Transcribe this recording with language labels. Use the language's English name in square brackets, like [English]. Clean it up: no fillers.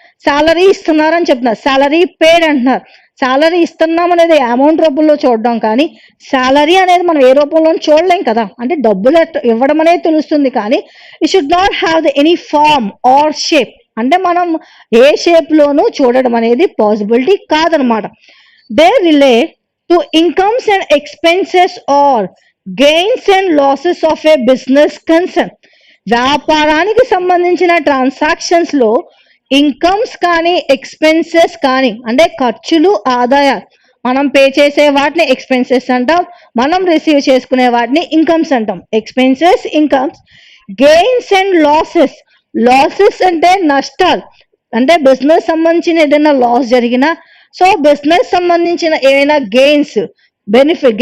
[Telugu] Salary ఇస్తున్నారని చెప్తున్నారు, salary పేడ్ అంటున్నారు. సాలరీ ఇస్తున్నాం అనేది అమౌంట్ రూపంలో చూడడం, కానీ సాలరీ అనేది మనం ఏ రూపంలో చూడలేం కదా. అంటే డబ్బులు ఇవ్వడం అనేది తెలుస్తుంది, కానీ [English] it should not have the any form or shape, [Telugu] అంటే మనం ఏ షేప్ లోనూ చూడడం అనేది పాసిబిలిటీ కాదనమాట. [English] They relate to incomes and expenses or gains and losses of a business concern. [Telugu] వ్యాపారానికి సంబంధించిన ట్రాన్సాక్షన్స్ లో ఇన్కమ్స్ కానీ ఎక్స్పెన్సెస్ కానీ, అంటే ఖర్చులు ఆదాయాలు, మనం పే చేసే వాటిని ఎక్స్పెన్సెస్ అంటాం, మనం రిసీవ్ చేసుకునే వాటిని ఇన్కమ్స్ అంటాం. Expenses, incomes. Gains and losses, losses అంటే నష్టాలు, అంటే బిజినెస్ సంబంధించిన ఏదైనా లాస్ జరిగినా, సో బిజినెస్ సంబంధించిన ఏమైనా గెయిన్స్, బెనిఫిట్.